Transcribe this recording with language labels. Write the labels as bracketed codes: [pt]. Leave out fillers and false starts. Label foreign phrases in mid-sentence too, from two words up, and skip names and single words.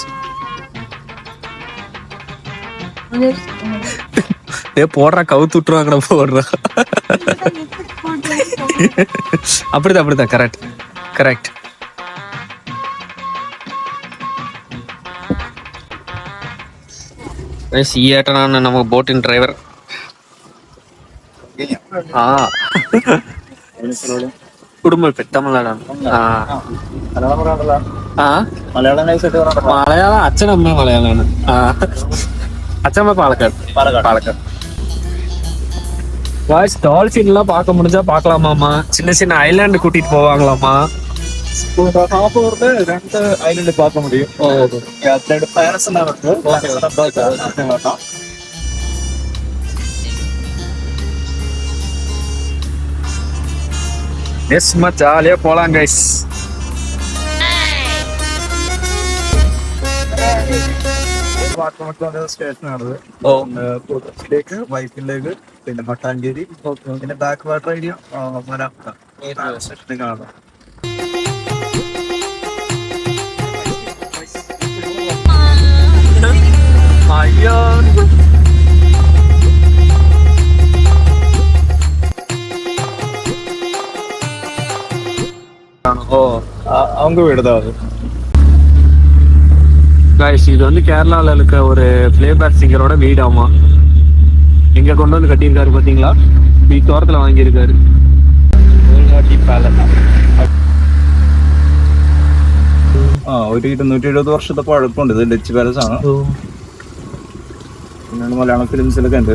[ta] போடுறா கவுத்து விட்டுருவாங்கடா போடுறா. அப்படிதான் கரெக்ட். ஈயாட்டனான நம்ம போட்டின் டிரைவர். [ml] കുടുംബ തമിഴ്നാടാണ്. മലയാളം അച്ഛനമ്മ മലയാളമാണ്. [ta] அச்சம்மா பாலக்காடு. வாய்ஸ் டால்ஃபின் எல்லாம் பார்க்க முடிஞ்சா பார்க்கலாமாமா. சின்ன ஐலாண்டு கூட்டிட்டு போவாங்களாமா. [ml] രണ്ട് ഐലൻഡ് [ta] பார்க்க முடியும். சும்மா ஜாலியா போலாம் கைஸ். [ml] സ്റ്റേഷനാണത്. കൊച്ചിയിലേക്ക്, വൈപ്പിലേക്ക്, പിന്നെ മട്ടാഞ്ചേരി, പിന്നെ [en] back water area [ml] കാണാം. [ta] ஐயோ அவங்க வீடு தான் அது. கைஸ், இது வந்து கேரளால இருக்க ஒரு [en] playback singerode [ta] வீடாமா. எங்க கொண்டு வந்து கட்டியிருக்காரு பாத்தீங்களா? தோரத்துல வாங்கியிருக்காரு. [ml] ഒരു 270 വർഷത്തെ പഴക്കമുണ്ട്. ഇത് ഡച്ച് പാലസ് ആണ്. പിന്നെ മലയാളം ഫിലിംസിലൊക്കെ ഉണ്ട്.